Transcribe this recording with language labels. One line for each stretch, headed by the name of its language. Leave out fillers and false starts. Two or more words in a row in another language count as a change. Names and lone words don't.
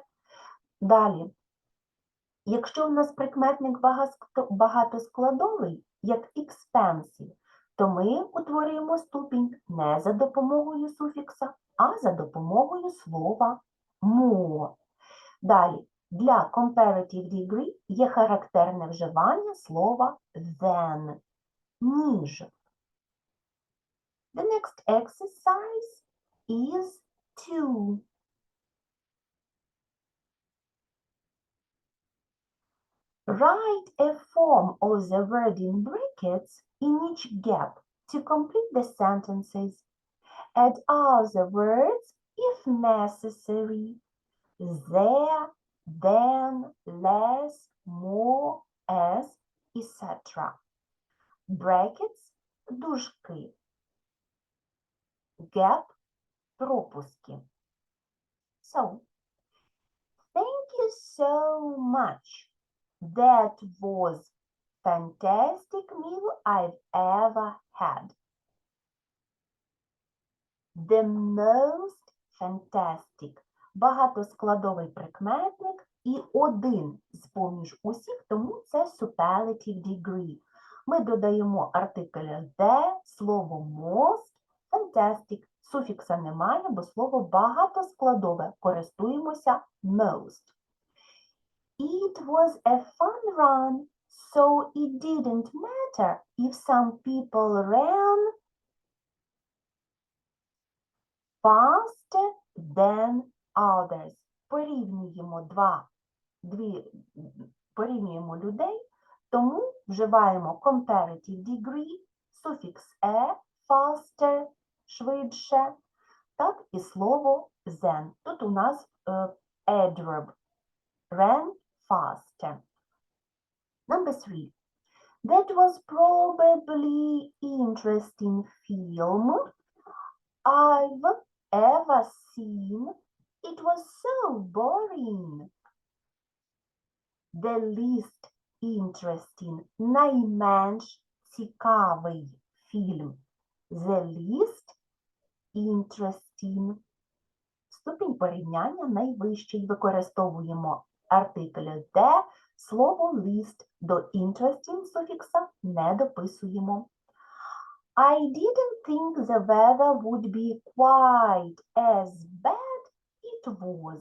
Ukrainian: Далі, якщо у нас прикметник багатоскладовий, як expensive, то ми утворюємо ступінь не за допомогою суфікса, а за допомогою слова more. Далі, Для
English: comparative degree
Ukrainian: є характерне вживання слова than, ніж.
English: The next exercise is 2. Write a form of the word in brackets in each gap to complete the sentences. Add other words if necessary. There, then, less, more, as, etc. Brackets –
Ukrainian: дужки. Gap – пропуски.
English: So, thank you so much. That was fantastic meal I've ever had. The most fantastic –
Ukrainian: багатоскладовий прикметник і один з-поміж усіх, тому це
English: superlative degree.
Ukrainian: Ми додаємо артикль the, слово
English: most, fantastic.
Ukrainian: Суфікса немає, бо слово багатоскладове. Користуємося most.
English: It was a fun run, so it didn't matter if some people ran faster than others.
Ukrainian: Порівнюємо людей, тому вживаємо
English: comparative degree,
Ukrainian: суфікс «е», faster, швидше, так і слово than. Тут у нас adverb,
English: ran faster. Number 3. That was probably interesting film I've ever seen. It was so boring. The least interesting,
Ukrainian: найменш цікавий фільм.
English: The least interesting.
Ukrainian: Ступінь порівняння найвищий. Використовуємо артикль the, слово least до interesting суфікса не дописуємо.
English: I didn't think the weather would be quite as bad it was.